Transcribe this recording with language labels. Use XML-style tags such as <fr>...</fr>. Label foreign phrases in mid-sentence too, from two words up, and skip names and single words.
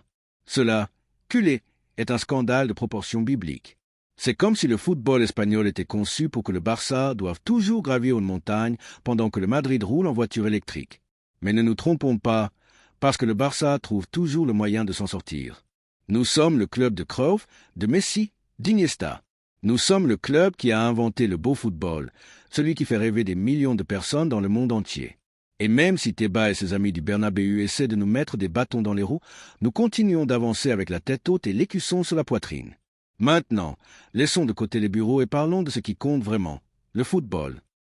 <fr>Cela, culé, est un scandale de proportions bibliques. C'est comme si le football espagnol était conçu pour que le Barça doive toujours gravir une montagne pendant que le Madrid roule en voiture électrique. Mais ne nous trompons pas, parce que le Barça trouve toujours le moyen de s'en sortir. Nous sommes le club de Cruyff, de Messi, d'Iniesta. Nous sommes le club qui a inventé le beau football, celui qui fait rêver des millions de personnes dans le monde entier. Et même si Tebas et ses amis du Bernabéu essaient de nous mettre des bâtons dans les roues, nous continuons d'avancer avec la tête haute et l'écusson sur la poitrine. Maintenant, laissons de côté les bureaux et parlons de ce qui compte vraiment, le football.</fr>